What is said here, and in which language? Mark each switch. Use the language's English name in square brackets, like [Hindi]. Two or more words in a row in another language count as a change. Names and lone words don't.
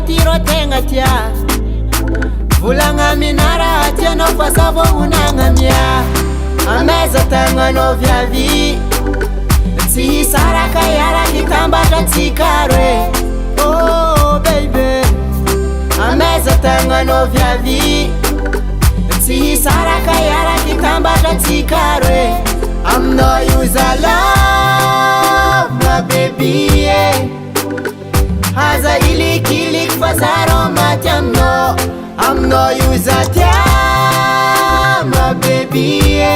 [Malagasy] tiro tegna tia volagna minara tianao fa za vohonagna mia ameza tagnanao viavy tsy hisaraka iaraky tambatratsika roe [English] oh baby [Malagasy] ameza tagnanao viavy tsy hisaraka iaraky tambatratsika roe aminao io za [English] love my baby yeah. [Malagasy] Haza ilikiliky fa zaro maty aminao io za tia [English] my baby yeah.